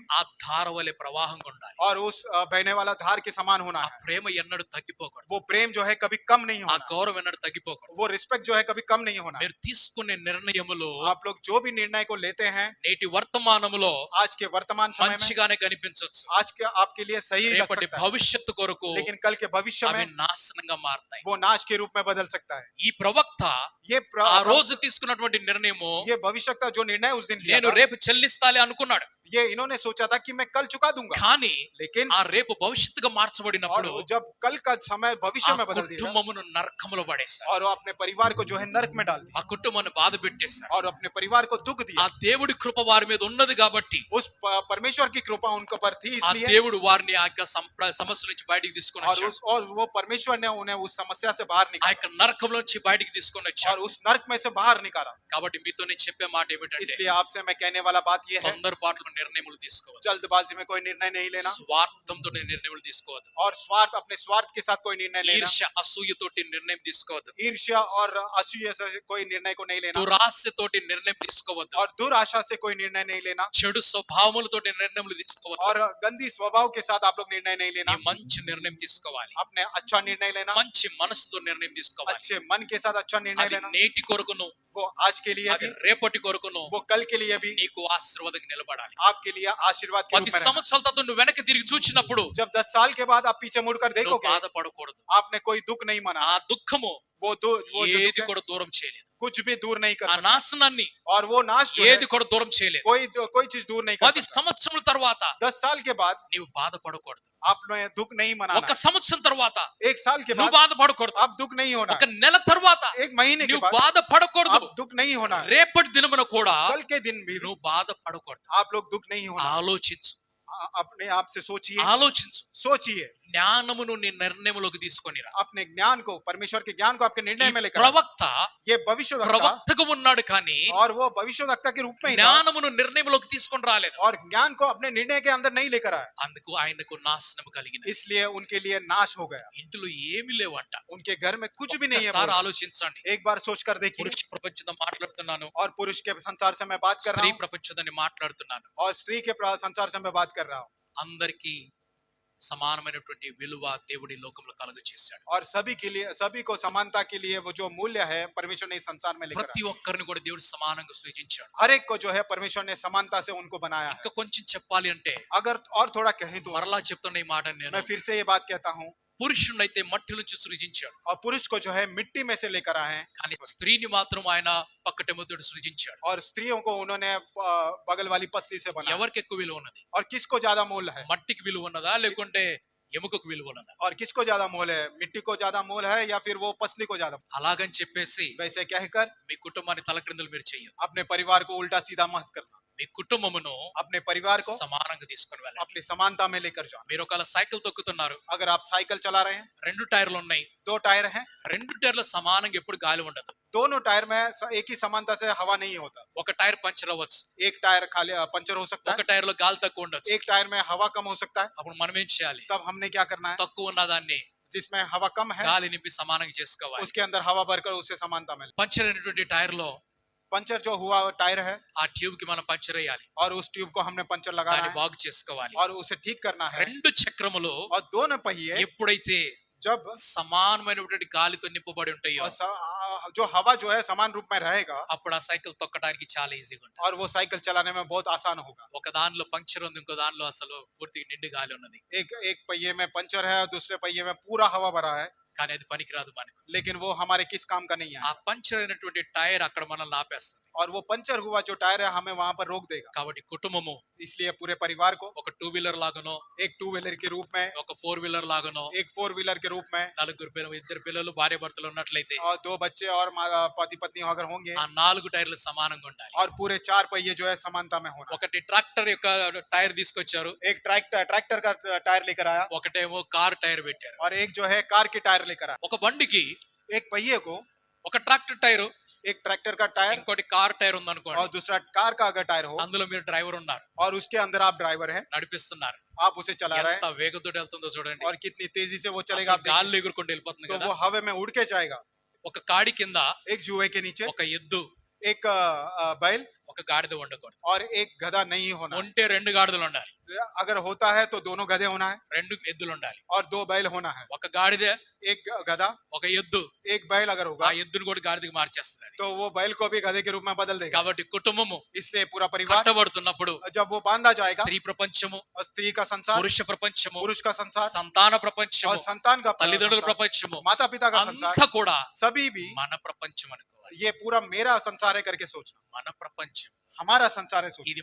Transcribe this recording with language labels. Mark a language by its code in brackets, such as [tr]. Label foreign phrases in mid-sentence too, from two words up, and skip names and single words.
[te] ఆ ధార వలె ప్రవాహంగా ఉండాలి. [hi] और उस बहने वाला धार के समान होना [te] ఆ [hi] है। [te] ప్రేమ ఎన్నడూ తగ్గిపోకూడదు. [hi] वो प्रेम जो है कभी कम नहीं [te] ఆ [hi] होना, [te] గౌరవం ఎన్నడూ తగ్గిపోకూడదు. [hi] वो रिस्पेक्ट जो है कभी कम नहीं होना। [te] మీరు తీసుకునే నిర్ణయములు [hi] आप लोग जो भी निर्णय को लेते हैं [te] నేటి వర్తమానములో [hi] आज के वर्तमान समय में [te] మంచిగానే కనిపించవచ్చు, [hi] आज के आपके लिए सही लग [te] రేపటి [hi] सकता है, [te] భవిష్యత్తు కొరకు [hi] लेकिन कल के भविष्य [te] అవి [hi] में [te] నాశనంగా మారతాయి. [hi] वो नाश के रूप में बदल सकता है। [te] ఈ ప్రవక్త [hi] ये [te] ఆ రోజు తీసుకున్నటువంటి నిర్ణయము, [hi] ये भविष्यता जो निर्णय उस दिन लिया [te] నేను [hi] था, [te] రేపు చెల్లిస్తాలే అనుకున్నాడు. [hi] ये इन्होंने सोचा था कि मैं कल चुका दूंगा, [te] కానీ [hi] लेकिन [te] ఆ రేపు భవిష్యత్తుగా మార్చబడినప్పుడు [hi] और जब कल का समय [te] ఆ [hi] भविष्य में बदल दिया [te] కుటుంబమును నరకములో పడేశారు. [hi] और वो अपने परिवार को जो है नरक में डाल दिया [te] ఆ కుటుంబాన్ని బాధ పెట్టేశారు. [hi] और अपने परिवार को दुख [te] ఆ [hi] दिया। [te] దేవుడి కృప వారి మీద ఉన్నది కాబట్టి [hi] उस परमेश्वर की कृपा उनके ऊपर थी, [te] ఆ [hi] इसलिए [te] దేవుడు వారిని ఆ యొక్క సమస్య నుంచి బయటికి తీసుకొని వచ్చాడు. [hi] और वो परमेश्वर ने उन्हें उस समस्या से बाहर [te] ఆ [hi] निकाला [te] యొక్క నరకంలో నుంచి బయటికి తీసుకొని [hi] और [te] వచ్చాడు. [hi] उस नरक में से बाहर निकाला। [te] కాబట్టి మీతో నేను చెప్పే మాట ఏమిటంటే, [hi] इसलिए आपसे मैं कहने वाला बात ये है, [te] తొందరపాటులో నిర్ణయములు తీసుకోవద్దు, [hi] जल्दबाजी में कोई निर्णय नहीं लेना, [te] స్వార్థంతో నిర్ణయములు తీసుకోవద్దు, [hi] और अपने स्वार्थ के साथ कोई निर्णय लेना, [te] ఈర్ష్య అసూయతోటి నిర్ణయం తీసుకోవద్దు, [hi] ईर्ष्या और असूया से कोई निर्णय को नहीं लेना, [te] దురాశతోటి నిర్ణయం తీసుకోవద్దు, [hi] और दुराशा से कोई निर्णय नहीं लेना, [te] చెడు స్వభావములతోటి నిర్ణయములు తీసుకోవద్దు. [hi] और गंदी स्वभाव के साथ आप लोग निर्णय नहीं लेना। [te] నీ మంచి నిర్ణయం తీసుకోవాలి, [hi] अपने अच्छा निर्णय लेना, [te] మంచి మనసుతో నిర్ణయం తీసుకోవాలి. [hi] अच्छे मन के साथ अच्छा निर्णय [te] అది [hi] लेना, [te] నేటి కొరకును, [hi] वो आज के लिए [te] అది [hi] भी, [te] రేపటి కొరకును [hi] वो कल के लिए भी [te] నీకు ఆశీర్వాదం నిలబడాలి. [hi] आपके लिए आशीर्वाद के रूप 10 में रहना। [te] సంవత్సరాల తర్వాత నువ్వు వెనక్కి తిరిగి చూచినప్పుడు [hi] जब 10 साल के बाद आप पीछे मुड़कर [te] నువ్వు [hi] देखोगे, [te] బాధపడకూడదు. [hi] आपने कोई दुख नहीं मना, [te] ఆ దుఃఖము [hi] वो जो [te] ఏది [hi] दुख है, [te] కూడా దూరం చేయలేదు. [hi] कुछ भी दूर नहीं कर [te] ఆ [hi] सकता, [te] నాశనాన్ని [hi] और वो नाश जो है [te] ఏది కూడా దూరం చేయలేదు. [hi] कोई चीज दूर नहीं कर 10 सकता। [te] సంవత్సరాల తర్వాత [hi] 10 साल के बाद [te] నీవు బాధపడకూడదు. [hi] आपने दुख नहीं [te] ఒక [hi] मनाना, [te] సంవత్సరం తర్వాత [hi] 1 साल के [te] నువ్వు [hi] बाद [te] బాధపడకూడదు. [hi] आप दुख नहीं होना, [te] ఒక నెల తర్వాత [hi] 1 महीने के [te] నువ్వు [hi] बाद [te] బాధపడకూడదు. [hi] आप दुख नहीं होना, [te] రేపటి దినమున కూడా [hi] कल के दिन भी [te] నువ్వు బాధపడకూడదు. [hi] आप लोग दुख नहीं होना। [te] ఆలోచించు, [hi] अपने आप से सोचिए, [te] ఆలోచించు. [hi] सोचिए, [te] జ్ఞానమును నీ నిర్ణయములోకి తీసుకొనిరా. [hi] अपने ज्ञान को, परमेश्वर के ज्ञान को आपके निर्णय में लेकर आए। [te] ప్రవక్త [hi] ये भविष्यवक्ता, [te] ప్రవక్తగా ఉన్నాడు కానీ [hi] और वो भविष्यवक्ता के रूप में ही था, [te] జ్ఞానమును నిర్ణయములోకి తీసుకొని రాలేదు. [hi] और ज्ञान को अपने निर्णय के अंदर नहीं लेकर आया, [te] అందుకు ఆయనకు నాశనం కలిగిన. [hi] इसलिए उनके लिए नाश हो गया। [te] ఇంటిలో ఏమీ లేవంట. [hi] उनके घर में कुछ भी नहीं है। [te] ఒక్కసారి [hi] बोलो। [te] ఆలోచించండి. [hi] एक बार सोचकर देखिए, [te] పురుష ప్రపంచంతో మాట్లాడుతున్నాను, [hi] और पुरुष के संसार से मैं बात कर रहा [te] స్త్రీ [hi] हूँ, [te] ప్రపంచంతో మాట్లాడుతున్నాను. [hi] और स्त्री के संसार से मैं बात कर रहा हूँ, [te] అందరికీ సమానమైనటువంటి విలువ దేవుడి లోకంలో కలుగ చేశాడు. [hi] और सभी के लिए, सभी को समानता के लिए वो जो मूल्य है परमेश्वर ने इस संसार में लेकर [te] ప్రతి [hi] आया। [te] ఒక్కరిని కూడా దేవుడు సమానంగా సృజించాడు. [hi] हर एक को जो है परमेश्वर ने समानता से उनको बनाया है। [te] ఇంకా కొంచెం చెప్పాలి అంటే [hi] अगर और थोड़ा कहें तो [te] మరలా చెప్తున్న ఈ మాట నేను, [hi] मैं फिर से ये बात कहता हूँ, [te] పురుషుణ్ణైతే మట్టి నుంచి సృజించాడు, [hi] और पुरुष को जो है मिट्टी में से लेकर आए हैं, [te] కానీ స్త్రీని మాత్రం ఆయన పక్కటెముతోటి సృజించాడు. [hi] और स्त्रियों को उन्होंने बगल वाली पसली से बनाया। [te] ఎవరికి ఎక్కువ విలువ ఉన్నది? [hi] और किसको ज्यादा मोल है, [te] మట్టికి విలువ ఉన్నదా లేకుంటే ఎముకకు విలువ ఉన్నదా? [hi] और किसको ज्यादा मोल है, मिट्टी को ज्यादा मोल है या फिर वो पसली को ज्यादा? [te] అలాగని చెప్పేసి [hi] वैसे कहकर [te] మీ కుటుంబాన్ని తలక్రిందులు మీరు చెయ్యొద్దు. [hi] अपने परिवार को उल्टा सीधा मत करना, [te] మీ కుటుంబమును [hi] अपने परिवार को [te] సమానంగా తీసుకొని వెళ్ళండి. [hi] अपनी समानता में लेकर जाओ। [te] మీరు ఒకవేళ సైకిల్ తొక్కుతున్నారు, [hi] अगर आप साइकिल चला रहे हैं, [te] 2 టైర్లు ఉన్నాయి, [hi] 2 टायर हैं, [te] 2 టైర్లు సమానంగా ఎప్పుడు గాలి ఉండదు. [hi] दोनों टायर में एक ही समानता से हवा नहीं होता। [te] ఒక టైర్ పంచర్ అవ్వచ్చు, [hi] एक टायर खाली पंचर हो सकता [te] ఒక [hi] है, [te] టైర్లో గాలి తక్కువ ఉండొచ్చు. [hi] एक टायर में हवा कम हो सकता है। [te] అప్పుడు మనం ఏం చేయాలి? [hi] तब हमने क्या करना है, [te] తక్కువ ఉన్నదాన్ని [hi] जिसमें हवा कम है [te] గాలి నింపి సమానంగా చేసుకోవాలి. [hi] उसके अंदर हवा भरकर उसे समानता में। [te] పంచర్ అయినటువంటి టైర్ లో [hi] पंचर जो हुआ टायर है, [te] ఆ ట్యూబ్ కి మనం పంచర్ వేయాలి, [hi] और उस ट्यूब को हमने पंचर लगाना [te] దాన్ని [hi] है [te] బాగు చేసుకోవాలి. [hi] और उसे ठीक करना है। [te] 2 చక్రములు [hi] और दोनों पहिए [te] ఎప్పుడైతే [hi] जब [te] సమానమైనటువంటి గాలితో నింపబడి ఉంటాయో [hi] जो हवा जो है समान रूप में रहेगा, [te] అప్పుడు ఆ సైకిల్ తొక్కడానికి చాలా ఈజీగా ఉంటుంది. [hi] और वो साइकिल चलाने में बहुत आसान होगा। [te] ఒక దానిలో పంక్చర్ ఉంది, ఇంకో దానిలో అసలు పూర్తిగా నిండు గాలి ఉన్నది, [hi] एक पहिए में पंचर है और दूसरे पहिए में पूरा हवा भरा है, [te] కానీ అది పనికిరాదు మనకు. [hi] लेकिन वो हमारे किस काम का नहीं [te] ఆ [hi] है। [te] పంక్చర్ అయినటువంటి టైర్ అక్కడ మనల్ని ఆపేస్తుంది. [hi] और वो पंचर हुआ जो टायर है हमें वहां पर रोक देगा। [te] కాబట్టి కుటుంబము [hi] इसलिए पूरे परिवार को [te] ఒక 2 వీలర్ లాగానో, [hi] एक 2 व्हीलर के रूप में, [te] ఒక 4 వీలర్ లాగానో, [hi] एक 4 व्हीलर के रूप में, [te] 4 పిల్లలు, 2 పిల్లలు, భార్య భర్తలు ఉన్నట్లయితే [hi] और 2 बच्चे और पति पत्नी अगर होंगे, [te] ఆ 4 టైర్లు సమానంగా ఉండాలి. [hi] और पूरे 4 पहिए जो है समानता में होना। [te] ఒకటి ట్రాక్టర్ యొక్క టైర్ తీసుకొచ్చారు, [hi] एक ट्रैक्टर का टायर लेकर आया, [te] ఒకటేమో కార్ టైర్ పెట్టారు. [hi] और एक जो है कार की टायर लेकर आया। [te] ఒక బండికి [hi] एक पहिए को [te] ఒక ట్రాక్టర్ టైర్, [hi] एक ट्रैक्टर का टायर [te] ఇంకోటి కార్ టైర్ ఉందనుకోండి, [hi] और दूसरा कार का अगर टायर हो, [te] అందులో మీరు డ్రైవర్ ఉన్నారు, [hi] और उसके अंदर आप ड्राइवर हैं, [te] నడిపిస్తున్నారు. [hi] आप उसे चला रहे [te] ఎంత [hi] हैं, [te] వేగంతో వెళ్తుందో చూడండి. [hi] और कितनी तेजी से वो चलेगा [te] అసలు [hi] आप देखिए। [te] గాల్లో ఎగురుకుంటూ వెళ్ళిపోతుంది [hi] तो [te] కదా. [hi] वो हवा में उड़ के जाएगा। [te] ఒక కాడి కింద [hi] एक जुए के नीचे [te] ఒక ఎద్దు, [hi] एक बैल [te] ఒక గాడిద ఉండకూడదు. [hi] और एक गधा नहीं होना। [te] ఉంటే 2 గాడిదలు ఉండాలి, [hi] अगर होता है तो दोनों गधे होना है, [te] 2 ఎద్దులు ఉండాలి. [hi] और 2 बैल होना है। [te] ఒక గాడిద, [hi] एक गधा, [te] ఒక ఎద్దు, [hi] एक बैल अगर [te] ఆ [hi] होगा [te] ఎద్దును కూడా గాడిదకి మార్చేస్తుంది. [hi] तो वो बैल को भी गधे के रूप में बदल देगा। [te] కాబట్టి కుటుంబము [hi] इसलिए पूरा परिवार [te] కట్టబడుతున్నప్పుడు [hi] जब वो बांधा जाएगा, [te] స్త్రీ ప్రపంచము, [hi] और स्त्री का संसार, [te] పురుష ప్రపంచము, [hi] पुरुष का संसार, [te] సంతాన [hi] और [te] ప్రపంచము, [hi] संतान का [te] తల్లిదండ్రుల [hi] संसार, [te] ప్రపంచము, [hi] माता पिता का संसार, [te] అంతా కూడా [hi] सभी भी [te] మన ప్రపంచం అనుకోవాలి. [hi] ये पूरा मेरा संसार है करके सोचना। [te] మన ప్రపంచం, [hi] हमारा संसार है सोचना।